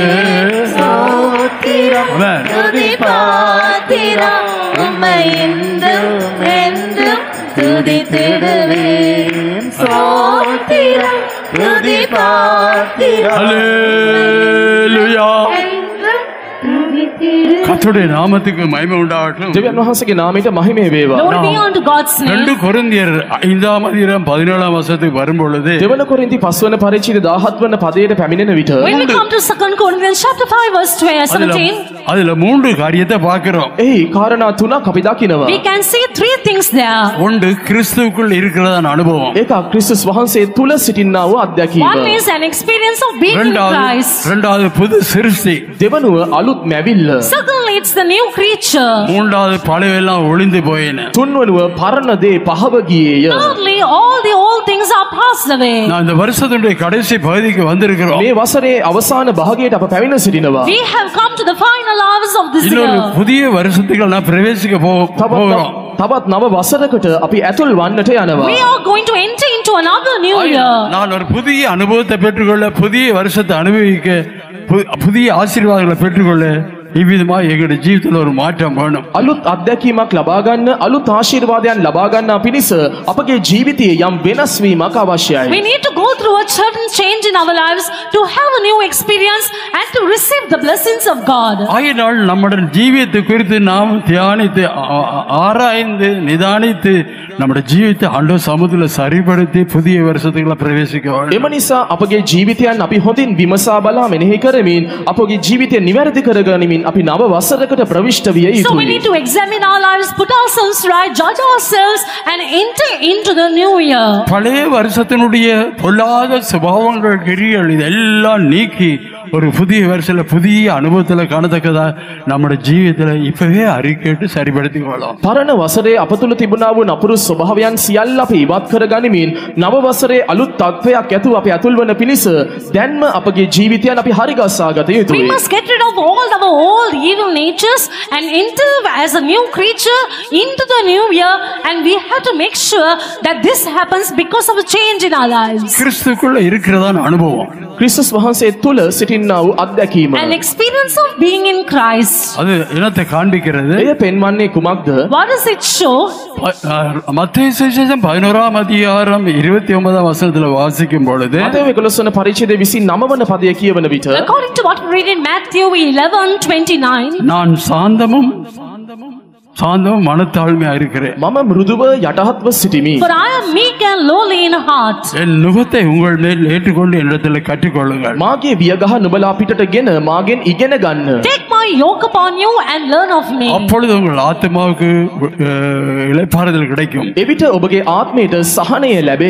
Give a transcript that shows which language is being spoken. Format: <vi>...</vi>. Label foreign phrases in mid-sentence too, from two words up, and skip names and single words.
<ta>உம்மை என்றும் என்றும் துதித்திடுவேன் ஸ்தோத்திரம் துதிபாத்திரம் அல்லேலூயா கர்த்தருடைய நாமத்துக்கு மகிமை உண்டாகட்டும்.</ta> <si>දෙවියන් වහන්සේගේ නාමයට මහිමය වේවා.</si> <en>Glory be unto God's name.</en> <ta>2 கொரிந்தியர் 5ஆம் அதிகாரம் 17ஆம் வசனத்துக்கு வரும்பொழுது</ta> <si>දෙවන කොරින්ති 5 වන පරිච්ඡේද 17 වන පදයට පැමිණෙන විට</si> <en>When we come to 2 Corinthians chapter 5 verse 17,</en> <ta>அதுல 3 காரியத்தை பார்க்கிறோம்.</ta> <si>එහි කාරණා තුනක් අපි දකිනවා.</si> <en>we can see 3 things there.</en> <ta>ஒன்று கிறிஸ்துவுக்குள் இருக்கிறதான அனுபவம்.</ta> <si>ඒක ක්‍රිස්තුස් වහන්සේ තුල සිටිනා වූ අත්දැකීම.</si> <en>One is an experience of being in Christ.</en> <ta>இரண்டாவது புது சிருஷ்டி.</ta> <si>දෙවනුව අලුත් මැවිල්ල.</si> <en>Secondly, it's the new creature.</en> <ta>மூன்றாவது பழையெல்லாம் ஒளிந்து போயின.</ta> <si>තුන්වනුව පරණ දේ පහව ගියේය.</si> <en>Thirdly, all the old things are passed away.</en> <ta>நான் இந்த வருஷத்துடைய கடைசி பகுதிக்கு வந்திருக்கிறோம்.</ta> <si>මේ වසරේ අවසාන භාගයට අප පැමිණ සිටිනවා.</si> <en>We have come to the final hours of this</en> <ta>இன்னொரு</ta> <en>year.</en> <ta>புதிய வருஷத்துக்கு நான் பிரவேசிக்க போகிறோம்.</ta> <si>තවත් නව වසරකට අපි ඇතුල් වන්නට යනවා.</si> <en>We are going to enter into another new year.</en> <ta>நான் ஒரு புதிய அனுபவத்தை பெற்றுக்கொள்ள, புதிய வருஷத்தை அனுபவிக்க, புதிய ஆசீர்வாதங்களை பெற்றுக்கொள்ள இவ்விதமா எங்களுடைய ஜீவிதத்தில் ஒரு மாற்றம் வேணும்.</ta> <si>අලුත් අත්දැකීමක් ලබා ගන්න, අලුත් ආශිර්වාදයන් ලබා ගන්නා පිණිස අපගේ ජීවිතයේ යම් වෙනස් වීමක් අවශ්‍යයි.</si> <en>We need to go through a certain change in our lives to have a new experience and to receive the blessings of God.</en> <ta>ஆயினால் நம்முடைய ஜீவியத்தை குறித்து நாம் தியானித்து ஆராய்ந்து நிதானித்து நம்முடைய ஜீவித்தை ஆண்டவர் சமூகத்தில் சரிப்படுத்தி புதிய வருஷத்துக்குள்ள பிரவேசிக்க வேண்டும்.</ta> <si>එම නිසා අපගේ ජීවිතයන් අපි හොඳින් විමසා බලා මෙනෙහි කරමින් අපගේ ජීවිතය නිවැරදි කරගනිමින් අපි නව වසරකට ප්‍රවිෂ්ඨ විය</si> <en>So we</en> <si>යුතුයි.</si> <en>need to examine our lives, put ourselves right, judge ourselves and enter into the new year.</en> <ta>பழைய வருஷத்தினுடைய பொல்லாத சுபாவங்கள் கிரிகள் இதெல்லாம் நீக்கி ஒரு புதிய வருஷத்துல புதிய அனுபவத்துல காணத்தக்கதா நம்முடைய ஜீவிதத்துல இப்பவே அறிக்கைட்டு சரிப்படுத்திக் கொள்ளலாம்.</ta> <si>පරණ වසරේ අප තුළ තිබුණා වූ නපුරු ස්වභාවයන් සියල්ල අපි ඉවත් කරගනිමින් නව වසරේ අලුත් තත්ත්වයක් ඇතුව අපි ඇතුල් වන පිණිස දැන්ම අපගේ ජීවිතයන් අපි හරිගස්සා ගත</si> <en>We</en> <si>යුතුයි.</si> <en>must get rid of all our old evil natures and enter as a new creature into the new year, and we have to make sure that this happens because of a change in our lives.</en> <ta>கிறிஸ்துக்குள்ள இருக்கிறதான அனுபவம்</ta> <si>ක්‍රිස්තුස් වහන්සේ තුළ සිටින්නා වූ අත්දැකීම.</si> <en>An experience of being in Christ.</en> <ta>அது இனத்தை காண்பிக்கிறது.</ta> <si>එය පෙන්වන්නේ කුමක්ද?</si> <en>What does it show?</en> <ta>மத்தேயு சுவிசேஷம் 11ஆம் அதிகாரம் 29ஆம் வசனத்துல வாசிக்கும் பொழுது</ta> <si>මතෙව් 11 වන පරිච්ඡේදයේ 29 වන පදය කියවන විට</si> <en>According to what we read in Matthew 11:29,</en> <ta>நான் சாந்தமும் மனத்தாழ்மையா இருக்கிறேன்.</ta> <si>මම මෘදුව යටහත්ව සිටිමි.</si> <en>for I am meek and lowly in heart.</en> <ta>என் நுகத்தை உங்கள் மேல் ஏற்றுக்கொண்டு என்னிடத்தில் கற்றுக்கொள்ளுங்கள்.</ta> <si>මාගේ වියගහ නුඹලා පිටට ගෙන මාගෙන් ඉගෙන ගන්න.</si> <en>Take my yoke upon you and learn of me.</en> <ta>அப்பொழுது உங்கள் ஆத்மாவுக்கு இளைப்பாறுதல் கிடைக்கும்.</ta> <si>එවිට ඔබගේ ආත්මයට සහනය ලැබෙයි.</si>